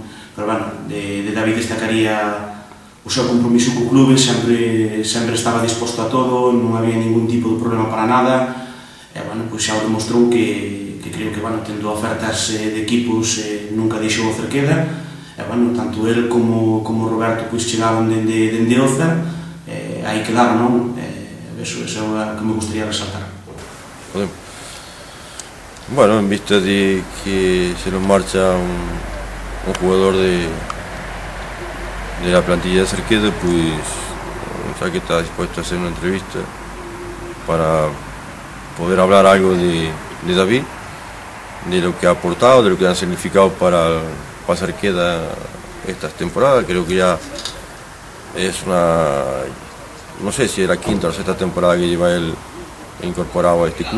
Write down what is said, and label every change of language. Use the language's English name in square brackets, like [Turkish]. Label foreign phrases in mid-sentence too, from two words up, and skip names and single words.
[Galician] Pero, de David destacaría o seu compromiso co clube, sempre estaba disposto a todo, non había ningún tipo de problema para nada, e, xa o demostrou que que creo que, bueno, tendo ofertas de equipos, nunca deixou o Cerqueda, e, bueno, tanto el como Roberto pois chegaron dende Oza, aí quedaron, non? Eso é o que me gustaría resaltar. [Spanish] Bueno, en vista de que se nos marcha un jugador de la plantilla de Cerqueda, pues ya que está dispuesto a hacer una entrevista para poder hablar algo de David, de lo que ha aportado, de lo que ha significado para Cerqueda estas temporadas. Creo que ya es no sé si es la quinta o sexta temporada que lleva él incorporado a este club.